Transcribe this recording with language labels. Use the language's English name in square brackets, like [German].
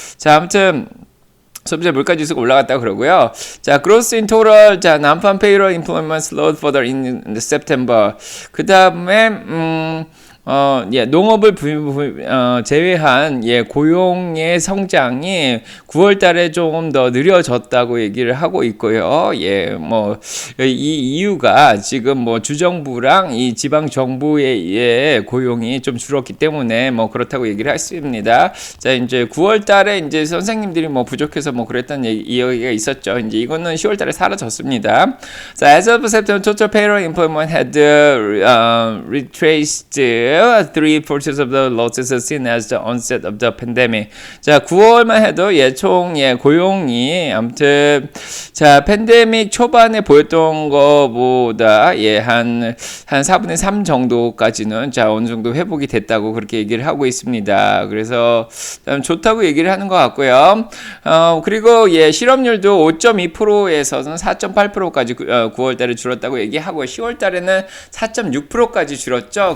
[Korean] 자, 아무튼 소비자 물가 지수가 올라갔다고 그러고요. [English] 자, gross in total, 자, non-farm payroll employment slowed further in September. [Korean] 그 다음에 농업을 제외한 고용의 성장이 9월 달에 조금 더 느려졌다고 얘기를 하고 있고요. 이 이유가 지금 주정부랑 이 지방 정부의 고용이 좀 줄었기 때문에 그렇다고 얘기를 했습니다. 자, 이제 9월 달에 이제 선생님들이 부족해서 그랬다는 이야기가 있었죠. 이제 이거는 10월 달에 사라졌습니다. [English] 자, as of September, total payroll employment had retraced 3/4 of the losses seen as the onset of the pandemic. [Korean] 자, 9월만 해도 총 고용이 아무튼 자, 팬데믹 초반에 보였던 거보다 한 4분의 3 정도까지는 자, 어느 정도 회복이 됐다고 그렇게 얘기를 하고 있습니다. 그래서 좋다고 얘기를 하는 것 같고요. 그리고 실업률도 5.2%에서는 4.8%까지 9월 달에 줄었다고 얘기하고 10월 달에는 4.6%까지 줄었죠.